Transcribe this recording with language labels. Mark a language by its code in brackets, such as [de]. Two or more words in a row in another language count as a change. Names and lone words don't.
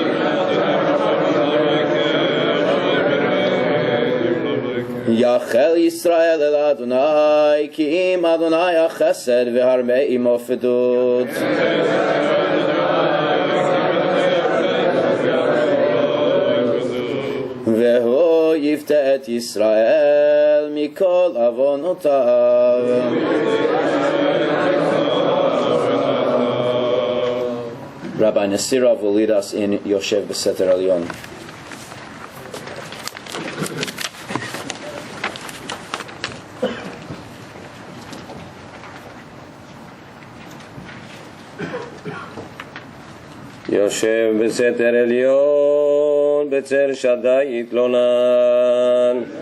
[he] יחל ישראל אל ה', כי עם ה' החסד והרבה עמו פדות. והוא יפדה את ישראל מכל עוונותיו. [en] Rabbi Nasirov will lead us in Yoshev B'Seter Elyon. [he] יושב בסתר עליון, בצל שדי יתלונן.